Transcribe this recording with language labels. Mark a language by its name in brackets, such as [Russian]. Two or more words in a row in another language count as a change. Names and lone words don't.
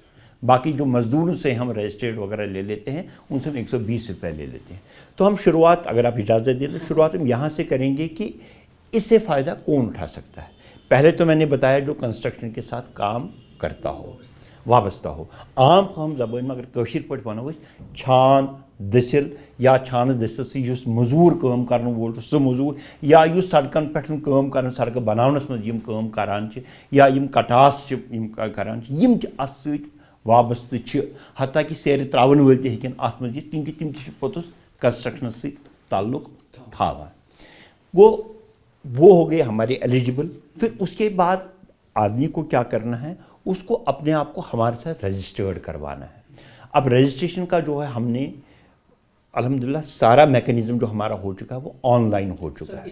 [Urdu] باقی جو مزدوروں سے ہم رجسٹرڈ وغیرہ لے لیتے ہیں ان سے ہم 120 روپے لے لیتے ہیں. تو ہم شروعات، اگر آپ اجازت دیں تو شروعات ہم یہاں سے کریں گے کہ اس سے فائدہ کون اٹھا سکتا ہے. پہلے تو میں نے بتایا جو کنسٹرکشن کے ساتھ کام کرتا ہو، وابستہ ہو. [Kashmiri] عام ہم زبان میں اگر کشیر پہ ونو چھان دسل یا چھانس دسل سی مزور کام کرن وول سہ مزور یا سڑکن پہ کام کرن سڑکہ بناونس مز یم کام کران یا یم کٹاس یم کران یم ات ست وابستہ حتیٰ کہ سیر تراون ول تہ ہیکن ات مز یہ کیونکہ تم تہ پوتس کنسٹرکشن ست تعلق تھاوان. [Urdu] وہ ہو گئے ہمارے ایلیجبل. پھر اس کے بعد آدمی کو کیا کرنا ہے، اس کو اپنے آپ کو ہمارے ساتھ رجسٹرڈ کروانا ہے. اب رجسٹریشن کا جو ہے ہم نے الحمدللہ سارا میکانزم جو ہمارا ہو چکا ہے وہ آن لائن ہو چکا ہے.